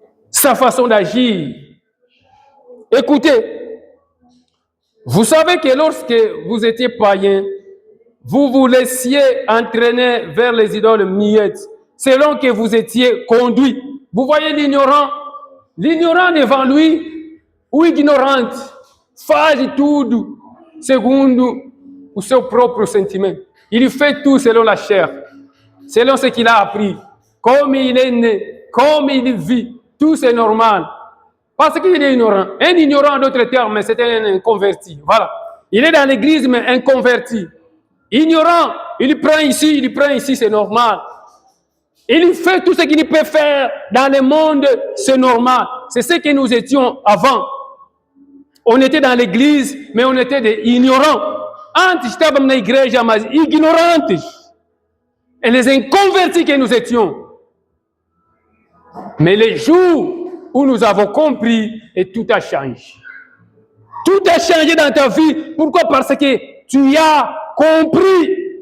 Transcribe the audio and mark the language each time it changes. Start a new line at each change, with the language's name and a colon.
French: Sa façon d'agir. Écoutez, vous savez que lorsque vous étiez païen, vous vous laissiez entraîner vers les idoles muettes, selon que vous étiez conduit. Vous voyez l'ignorant? L'ignorant devant lui,
Portuguese: ou ignorante, faz tudo segundo o seu próprio sentimento.
French: Il fait tout selon la chair, selon ce qu'il a appris, comme il est né, comme il vit. Tout c'est normal. Parce qu'il est ignorant. Un ignorant, en d'autres termes, c'est un inconverti. Voilà. Il est dans l'église, mais inconverti. Ignorant, il prend ici, c'est normal. Il fait tout ce qu'il peut faire dans le monde, c'est normal. C'est ce que nous étions avant. On était dans l'église, mais on était des ignorants.
Portuguese: Antes estávamos na igreja, mas ignorantes.
French: Et les inconvertis que nous étions. Mais les jours où nous avons compris, et tout a changé. Tout a changé dans ta vie. Pourquoi? Parce que tu as compris.